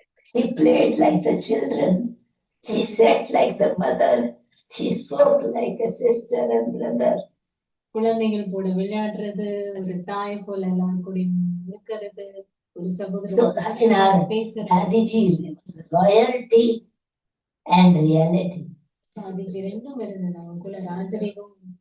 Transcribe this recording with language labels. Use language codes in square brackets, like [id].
[en] She played like the children. She sat like the mother. She spoke like a sister and brother. [ta] குழந்தைகள் கூட விளையாடுறது, ஒரு தாய் போல எல்லாரும் கூட இருக்கிறது, ஒரு சகோதரர் [en] Dadiji, royalty and reality. [ta] Dadiji ரெண்டும் இருந்தது, அவங்களுக்குள்ள ராஜரீகம்,